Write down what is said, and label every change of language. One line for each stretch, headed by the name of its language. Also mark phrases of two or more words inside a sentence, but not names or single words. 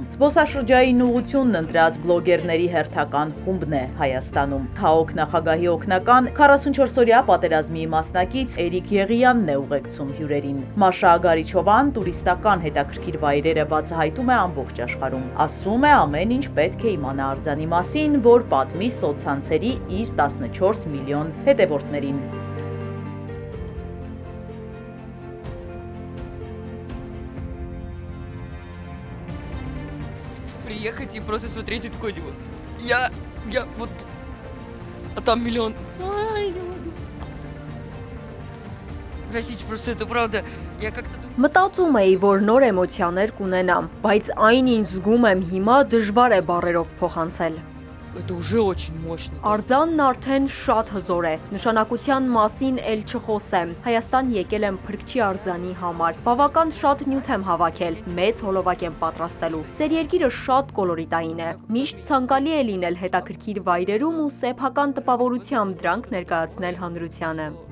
Armenian: Զբոսաշրջային ուղղությունն ընտրած բլոգերների հերթական խումբն է Հայաստանում։ ՀԱՕԿ նախագահի օգնական 44-օրյա պատերազմի մասնակից Էրիկ Եղիյանն է ուղեկցում հյուրերին։ Մաշա Գարիչովան տուրիստական հետաքրքիր վայրերը բացահայտում է ամբողջ աշխարհում։ Ասում է ամեն ինչ պետք է իմանա արձանի մասին, որ պատմի սոցցանցերի իր 14 միլիոն հետևորդներին։
Russian: Приехать и просто смотреть и такой, я вот, а там миллион. Ай, Простите, просто это правда, я как-то думаю...
Armenian: Մտածում էի, որ նոր էմոցիաներ կունենամ, բայց այն ինչ զգում եմ հիմա դժվար է բառերով փոխանցել։
Russian: Это уже очень мощно.
Armenian: Արձանն արդեն շատ հզոր է, նշանակության մասին էլ չխոսեմ, Հայաստան եկել եմ փրկչի արձանի համար, բավական շատ նյութ եմ հավաքել, մեծ հոլովակ եմ պատրաստելու, ձեր երկիրը շատ կոլորիտային է, միշտ ցանկալի է լինել հետաքրքիր վայրերում ու սեփական տպավորությամբ դրանք ներկայացնել հանրությանը։